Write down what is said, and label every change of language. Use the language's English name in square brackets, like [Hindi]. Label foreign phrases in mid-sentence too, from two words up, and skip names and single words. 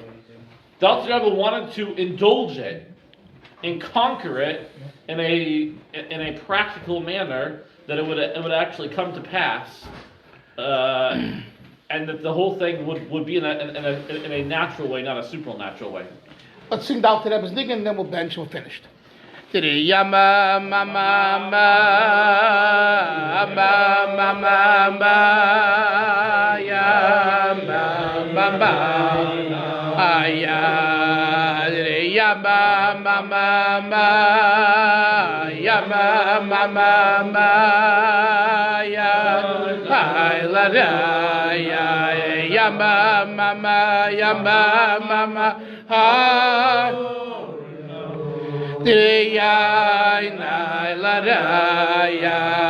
[English] The Alter Rebbe wanted to indulge it and conquer it in a practical manner, that it would actually come to pass. And that the whole thing would be in a natural way, not a supernatural way. Let's sing the Alter Rebbe's Niggun, and then we'll bench and we're finished. Yama ma ma ma ma ma ma ma yama ma ma ya yama ma ma ma yama ya ay la ra ya mama ya mama ha ya na la ra ya